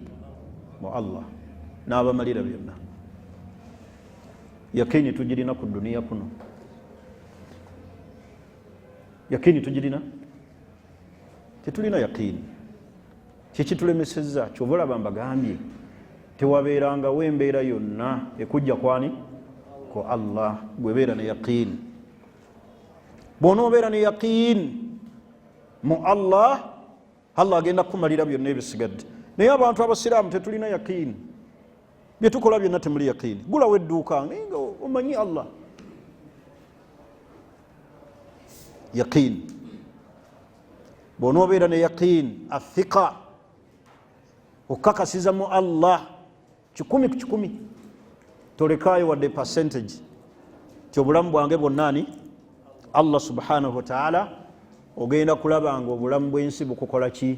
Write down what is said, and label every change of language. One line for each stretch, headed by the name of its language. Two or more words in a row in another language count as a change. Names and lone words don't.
Ganda: Mu Allah n'abamalira byonna. Yakini tugirina ku duniya kuno, yakini tugirina, tetulina yakini. Kiki tulemesezza? Kyova olaba mbagambye tewabeerangawo embeera yonna ekujja kwani? Ko Allah. Gwebeera ne yaqini, bw'onoobeera ne yaqini mu Allah, Allah agenda kukumalira byonna ebisigadde. Naye abantu abasiraamu tetulina yaqini, bye tukola byonna temuli yaqini. Gulawo edduuka nga omanyi Allah. Yaqini, bw'onoobeera ne yaqini, athiqa, okukakasiza mu Allah 100 ku 100, tolekaayo wadde percentage ti obulamu bwange bwonna
Arabic: الله سبحانه وتعالى,
Ganda: ogenda kulaba nga obulamu bw'ensi bukukola ki?